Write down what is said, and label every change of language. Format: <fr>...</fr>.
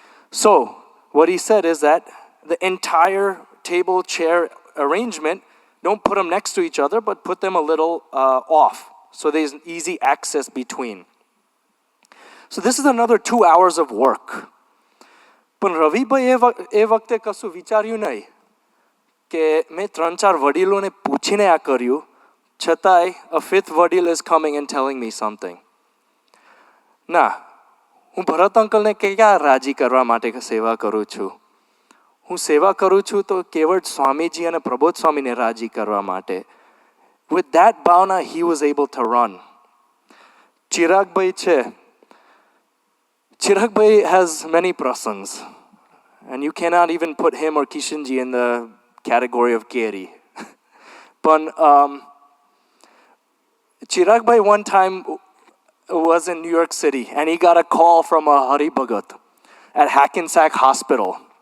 <en>So what he said is that the entire table chair arrangement, don't put them next to each other, but put them a little off, so there's easy access between. So this is another 2 hours of work.</en> <gu>પણ રવિભાઈ એ વખતે કશું વિચાર્યું નહીં કે મેં 3-4 વડીલોને પૂછીને આ કર્યું, છતાંય a 5th વડીલ</gu> <en>is coming and telling me something.</en> <gu>ના, હું ભરત અંકલને ક્યાં રાજી કરવા માટે સેવા કરું છું. હું સેવા કરું છું તો કેવળ સ્વામીજી અને પ્રબોધ સ્વામીને રાજી કરવા માટે.</gu> <en>With that bhavana, he was able to run.</en> <gu>ચિરાગભાઈ છે.</gu> <en>Chiragbai has many prasangs, and you cannot even put him or Kishanji in the category of Keri. But Chiragbai one time was in New York City, and he got a call from a Hari Bhagat at Hackensack Hospital.</en>